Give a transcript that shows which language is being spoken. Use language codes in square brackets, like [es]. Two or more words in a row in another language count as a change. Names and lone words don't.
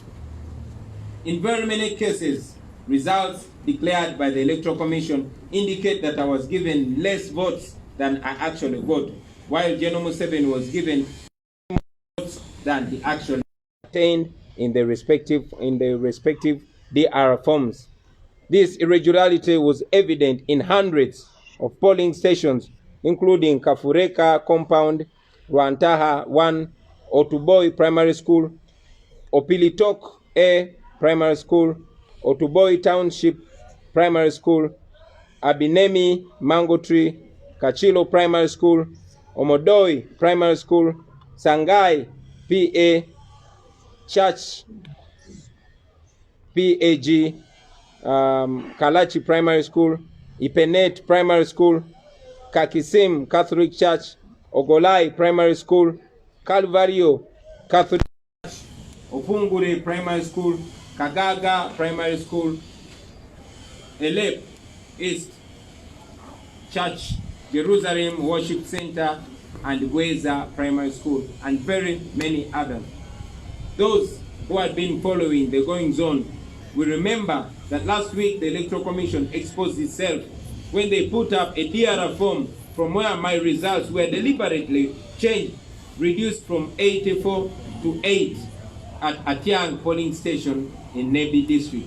[en] In very many cases, results declared by the Electoral Commission indicate that I was given less votes than I actually voted, while General Museveni was given more votes than he actually attained in the respective DR forms. This irregularity was evident in hundreds of polling stations, including Kafureka Compound, Rwantaha 1, Otuboi Primary School, Opilitok A Primary School, Otuboi Township Primary School, Abinemi Mango Tree, Kachilo Primary School, Omodoi Primary School, Sangai PA, Church PAG, Kalachi Primary School, Ipenet Primary School, Kakisim Catholic Church, Ogolai Primary School, Calvario Catholic Church, Opungure Primary School, Kagaga Primary School, Elep East Church, Jerusalem Worship Center, and Gweza Primary School, and very many others. Those who had been following the goings on will remember that last week the Electoral Commission exposed itself when they put up a DRR form from where my results were deliberately changed, reduced from 84 to 8 at Atiang polling station in Nebi district.